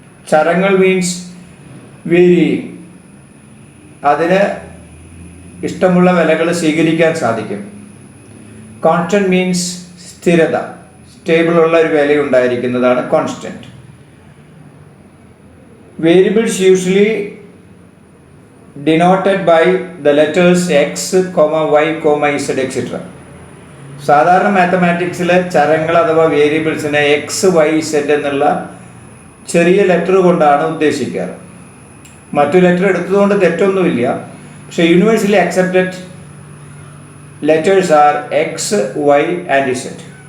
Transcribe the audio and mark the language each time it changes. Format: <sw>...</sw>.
<ml>ചരങ്ങൾ means varying, അതിന് ഇഷ്ടമുള്ള വിലകൾ സ്വീകരിക്കാൻ സാധിക്കും. കോൺസ്റ്റന്റ് മീൻസ് സ്ഥിരത, സ്റ്റേബിളുള്ള ഒരു വില ഉണ്ടായിരിക്കുന്നതാണ് constant.</ml> <en>Variables usually denoted by the letters x, y, z, etc.</en> <ml>സാധാരണ മാത്തമാറ്റിക്സിൽ ചരങ്ങൾ അഥവാ വേരിയബിൾസിനെ എക്സ്, വൈ, സെഡ് എന്നുള്ള ചെറിയ ലെറ്റർ കൊണ്ടാണ് ഉദ്ദേശിക്കാറ്. മറ്റു ലെറ്റർ എടുത്തതുകൊണ്ട് തെറ്റൊന്നുമില്ല. പക്ഷേ</ml> <en>Universally accepted letters are X, Y and Z.</en>